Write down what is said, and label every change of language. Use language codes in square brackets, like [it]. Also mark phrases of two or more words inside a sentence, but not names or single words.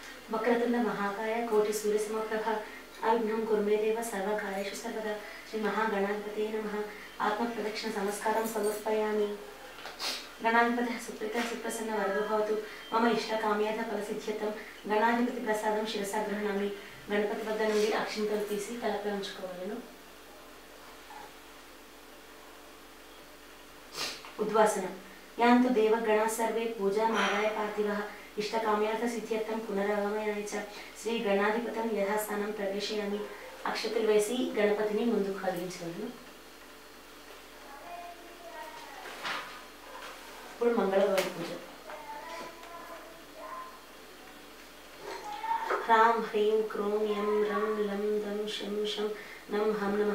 [sa] वक्रतुंड महाकाय कोटि सूर्य समप्रभा अविघ्नं कुरु मे देव सर्वकार्येषु सर्वदा। श्री महागणाधिपतये नमः। आत्म प्रदक्षिण नमस्कारं समर्पयामि। गणाधिपतिः सुप्रीतः सुप्रसन्न वरदो भवतु। मम इष्टकाम्यार्थ फलसिद्ध्यर्थं गणाधिपति प्रसादं शिरसा गृह्णामि। [te] గణపతి వద్ద నుండి అక్షింతలు తీసి తలపై ఉంచుకోవాలను. [sa] उद्वासनम् यान्तु देवगणाः सर्वे पूजामादाय पार्थिवः इष्टकाम्यार्थसिद्ध्यर्थं पुनरागमनाय च श्री गणाधिपतं यथास्थानं प्रवेशयामि. [te] అక్షతలు వేసి గణపతిని ముందుకు కదిలించవలను. ఇప్పుడు మంగళగౌరి పూజ. [sa] హ్రాం హ్రీం క్రోం యం రం లం దం శం శం నం హం నమః.